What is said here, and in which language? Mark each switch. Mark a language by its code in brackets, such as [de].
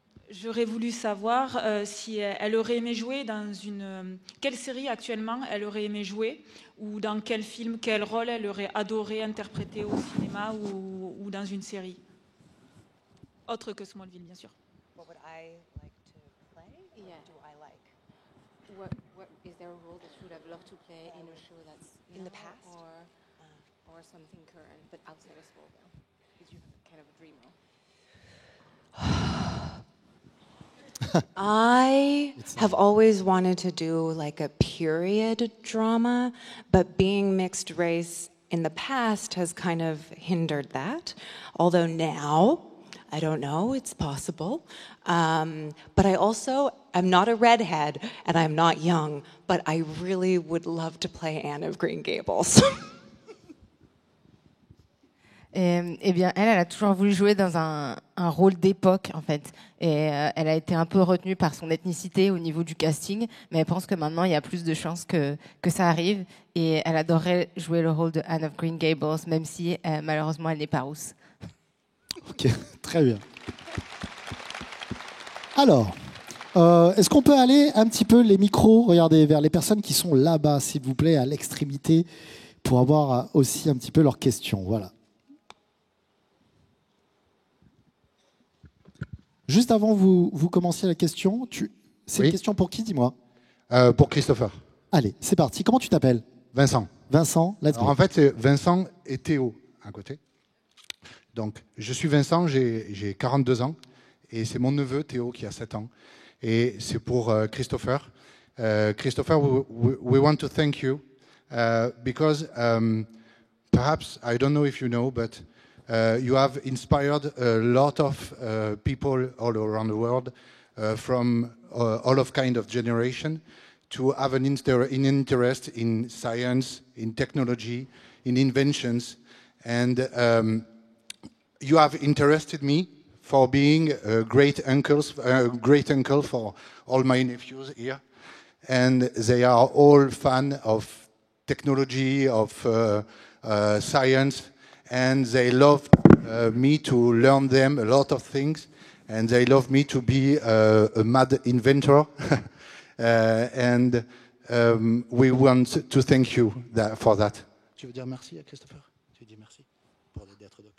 [fr] J'aurais voulu savoir si elle aurait aimé jouer dans quelle série actuellement elle aurait aimé jouer ou dans quel film, quel rôle elle aurait adoré interpréter au cinéma ou dans une série. Autre que Smallville, bien sûr. [en] What would I like to play? Yeah. Do I like? What is there a role that you would have loved to play in a show that's in the past or something current but outside of Smallville? Is you kind of a dream role? I have always wanted to do like a period drama, but being mixed race in the past has kind of hindered that. Although now, I don't know, it's possible. But I'm not a redhead and I'm not young, but I really would love to play Anne of Green Gables. [fr] Eh bien, elle a toujours voulu jouer dans un rôle d'époque, en fait. Et elle a été un peu retenue par son ethnicité au niveau du casting, mais elle pense que maintenant, il y a plus de chances que ça arrive. Et elle adorerait jouer le rôle de Anne of Green Gables, même si, malheureusement, elle n'est pas rousse. Ok, très bien. Alors, est-ce qu'on peut aller un petit peu les micros, regardez, vers les personnes qui sont là-bas, s'il vous plaît, à l'extrémité, pour avoir aussi un petit peu leurs questions. Voilà. Juste avant vous commenciez la question, c'est une question pour qui, dis-moi? Pour Christopher. Allez, c'est parti. Comment tu t'appelles? Vincent. [en] Vincent, let's go. [fr] En fait, c'est Vincent et Théo à côté. Donc, je suis Vincent, j'ai 42 ans, et c'est mon neveu Théo qui a 7 ans. Et c'est pour Christopher. [en] Christopher, we want to thank you because perhaps, I don't know if you know, but you have inspired a lot of people all around the world from all of kind of generation to have an interest in science, in technology, in inventions. And you have interested me for being a great uncle for all my nephews here. And they are all fan of technology, of science, and they love me to learn them a lot of things, and they love me to be a mad inventor. And we want to thank you for that. [fr] Tu veux dire merci à Christopher? Tu dis merci pour d'être doc.